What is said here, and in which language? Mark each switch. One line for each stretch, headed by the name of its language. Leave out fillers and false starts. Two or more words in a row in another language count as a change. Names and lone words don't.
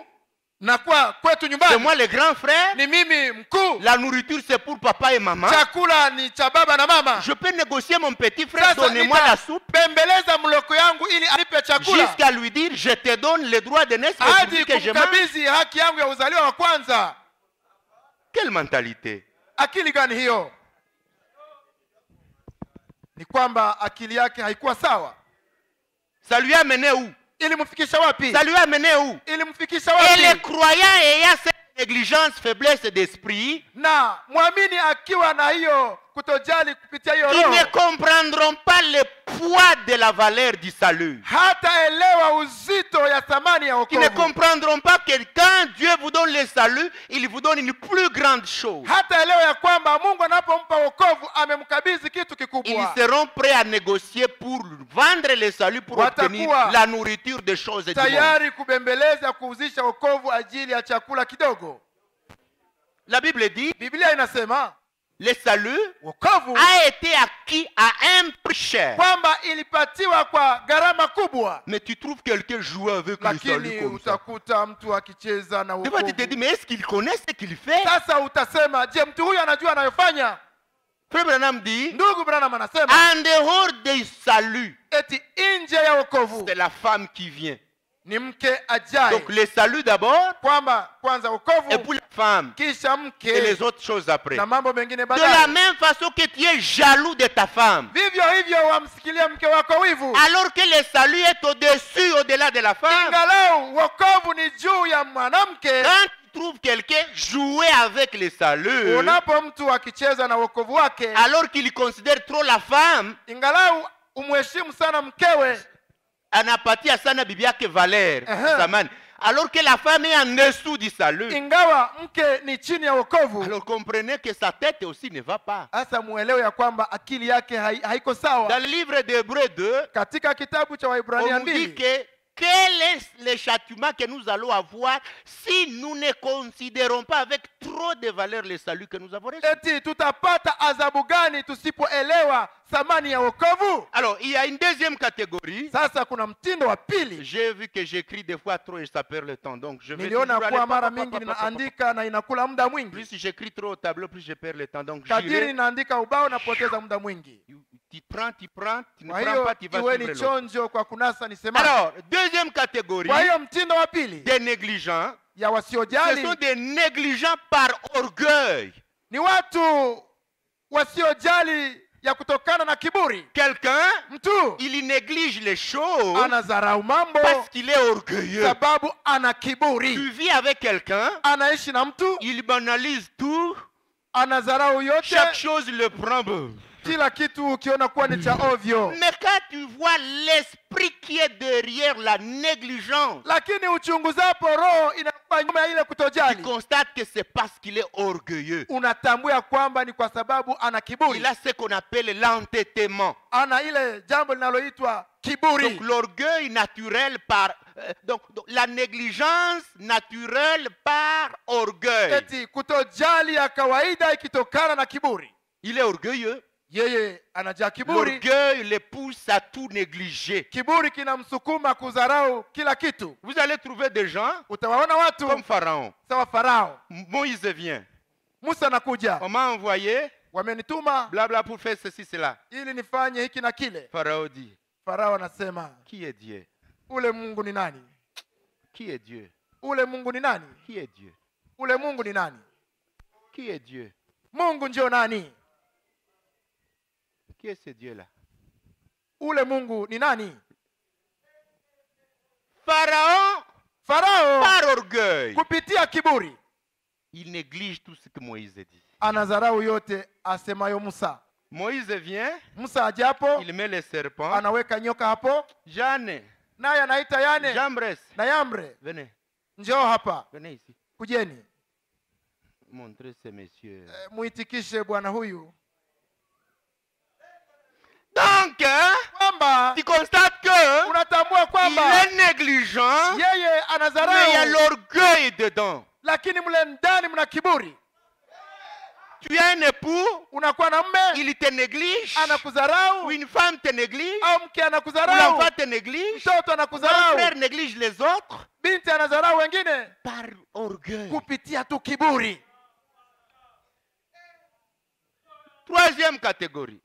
Swahili: Na kwa kwetu
French: C'est
Swahili: nyumbani
French: moi le grand frère.
Swahili: ni mimi mkuu,
French: La nourriture c'est pour papa et maman.
Swahili: chakula ni cha baba na mama.
French: Je peux négocier mon petit frère.
Swahili: Sasa
French: Donnez-moi la soupe.
Swahili: nitapembeleza mloko yangu ili anipe chakula,
French: Jusqu'à lui dire je te donne le droit de naître
Swahili: hadi
French: que je mange.
Swahili: kumkabidhi haki yangu ya uzaliwa wa kwanza.
French: Quelle mentalité?
Swahili: Akili gani hiyo? Ni kwamba akili yake haikuwa sawa.
French: Ça lui a mené où?
Swahili: Ilimfikisha wapi?
French: Ça lui a mené où?
Swahili: Ilimfikisha
French: Et les
Swahili: wapi?
French: croyants ayant cette négligence, faiblesse d'esprit,
Swahili: na mwamini akiwa na hiyo kutojali kupitia hiyo
French: ils ne
Swahili: roho,
French: comprendront pas le poids de la valeur du salut.
Swahili: hataelewa uzito ya thamani ya
French: Qui ne
Swahili: wokovu.
French: comprendront pas que quand Dieu vous donne le salut, il vous donne une plus grande chose.
Swahili: Hataelewa ya kwamba Mungu anapompa wokovu amemkabidhi kitu
French: Ils
Swahili: kikubwa.
French: seront prêts à négocier pour vendre le salut, pour obtenir
Swahili: Watakuwa
French: la nourriture des choses du monde.
Swahili: tayari kubembeleza kuuzisha wokovu ajili ya chakula kidogo.
French: La Bible dit,
Swahili: Biblia inasema
French: le salut
Swahili: wokovu
French: a été acquis à un prix cher.
Swahili: kwamba ilipatiwa kwa gharama kubwa,
French: Mais tu trouves quelqu'un jouer avec le salut
Swahili: lakini
French: comme ça.
Swahili: utakuta mtu akicheza na
French: Des fois, tu te dis,
Swahili: wokovu.
French: mais est-ce qu'il connaît ce qu'il fait?
Swahili: Sasa utasema, je, mtu huyu anajua anayofanya?
French: Frère Branham dit,
Swahili: Ndugu Branham anasema
French: en dehors du salut,
Swahili: eti nje ya wokovu
French: c'est la femme qui vient.
Swahili: ni mke ajaye.
French: Donc le salut d'abord,
Swahili: Kwamba kwanza
French: et
Swahili: wokovu
French: pour la femme,
Swahili: kisha
French: et les
Swahili: mke
French: autres choses après.
Swahili: na mambo mengine
French: De la
Swahili: baadaye.
French: même façon que tu es jaloux de ta femme,
Swahili: Vivyo hivyo wamsikilia mke wako wivu,
French: alors que le salut est au-dessus, au-delà de la femme.
Swahili: ingalau wokovu ni juu ya mwanamke.
French: Quand tu trouves quelqu'un jouer avec le salut,
Swahili: Unapo mtu akicheza na wokovu wake,
French: alors qu'il considère trop la femme,
Swahili: ingalau umheshimu sana mkewe, anapatia sana bibi yake valeur, Uh-huh. samani.
French: Alors que la femme est en dessous du salut.
Swahili: ingawa mke ni chini ya wokovu.
French: Alors comprenez que sa tête aussi ne va pas.
Swahili: Sasa muelewe ya kwamba akili yake haiko
French: Dans
Swahili: sawa.
French: le livre d'Hébreux 2,
Swahili: Katika kitabu cha
French: on
Swahili: Waebrania
French: nous dit
Swahili: 2
French: que quel est le châtiment que nous allons avoir si nous ne considérons pas avec trop de valeur le salut que nous avons reçu.
Swahili: eti tutapata adhabu gani tusipoelewa thamani ya wokovu?
French: Alors, il y a une deuxième catégorie.
Swahili: Sasa kuna mtindo wa pili.
French: J'ai vu que j'écris des fois trop et ça perd le temps. Donc, je vais
Swahili: Niliona
French: toujours aller
Swahili: kuwa mara pa, pa, mingi pa, pa, pa, pa. ninaandika na inakula muda mwingi.
French: Plus j'écris trop au tableau, plus je perds le temps. Donc,
Swahili: Kadiri
French: j'irai.
Swahili: ninaandika ubao napoteza muda mwingi.
French: Tu prends, tu ne
Swahili: Kwa
French: prends
Swahili: hiyo
French: pas, tu vas
Swahili: iwe
French: suivre
Swahili: ni
French: l'autre.
Swahili: chonjo kwa kunasa nisema.
French: Alors, deuxième catégorie
Swahili: Kwa hiyo mtindo wa pili
French: des négligents,
Swahili: ya
French: ce
Swahili: wasiojali
French: sont des négligents par orgueil.
Swahili: ni watu wasiojali ya kutokana na kiburi.
French: Quelqu'un,
Swahili: Mtu
French: il néglige les choses
Swahili: anadharau mambo
French: parce qu'il est orgueilleux.
Swahili: sababu ana
French: Tu
Swahili: kiburi.
French: vis avec quelqu'un,
Swahili: Anaishi na mtu
French: il banalise tout,
Swahili: anadharau yote,
French: chaque chose le prend.
Swahili: kila kitu ukiona kuwa ni cha ovyo.
French: Mais quand tu vois l'esprit qui est derrière la négligence,
Swahili: Lakini uchunguzapo roho inakuwa nyuma ya ile
French: tu
Swahili: kutojali,
French: constates que c'est parce qu'il est orgueilleux.
Swahili: unatambua kwamba ni kwa sababu ana kiburi.
French: Il a ce qu'on appelle l'entêtement.
Swahili: Ana ile jambo linaloitwa kiburi.
French: Donc l'orgueil naturel par... donc la négligence naturelle par orgueil.
Swahili: Eti kutojali ya kawaida ikitokana na kiburi.
French: Il est orgueilleux.
Swahili: Yeye anajaa kiburi.
French: L'orgueil le pousse à tout négliger.
Swahili: Kiburi kinamsukuma kudharau kila kitu.
French: Vous allez trouver des gens
Swahili: Utawaona watu
French: comme Pharaon.
Swahili: sawa Farao.
French: Moïse vient.
Swahili: Musa anakuja,
French: On m'a envoyé,
Swahili: wamenituma
French: blabla, pour faire ceci, cela.
Swahili: ili nifanye hiki na kile.
French: Pharaon dit,
Swahili: Farao anasema,
French: qui est Dieu?
Swahili: ule Mungu ni nani?
French: Qui est Dieu?
Swahili: Ule Mungu ni nani?
French: Qui est Dieu?
Swahili: Ule Mungu ni nani?
French: Qui est Dieu?
Swahili: Mungu ndio nani?
French: Qui est ce Dieu-là?
Swahili: Ule Mungu ni nani?
French: Pharaon,
Swahili: Farao
French: par orgueil,
Swahili: kupitia kiburi
French: il néglige tout ce que Moïse dit.
Swahili: anadharau yote asemayo Musa.
French: Moïse vient,
Swahili: Musa ajapo
French: il met le serpent.
Swahili: anaweka nyoka hapo,
French: Jeanne,
Swahili: naye anaita Yane
French: Jambres,
Swahili: na Yambre,
French: venez,
Swahili: njoo hapa,
French: venez ici.
Swahili: kujeni.
French: Montrez ces messieurs.
Swahili: Muitikishe bwana huyu.
French: Donc,
Swahili: Kwamba
French: tu constates que
Swahili: unatambua
French: il
Swahili: kwamba
French: est négligent,
Swahili: yeye
French: mais il y a
Swahili: anadharau,
French: l'orgueil dedans.
Swahili: lakini mle ndani mna kiburi.
French: Tu as un époux,
Swahili: Unakuwa na mme
French: il te néglige, ou
Swahili: anakudharau,
French: une femme te néglige,
Swahili: au mke
French: ou
Swahili: anakudharau,
French: l'enfant te néglige,
Swahili: mtoto
French: ou un
Swahili: anakudharau,
French: frère néglige les autres
Swahili: binti anadharau wengine
French: par orgueil.
Swahili: kupitia tu kiburi.
French: Troisième catégorie,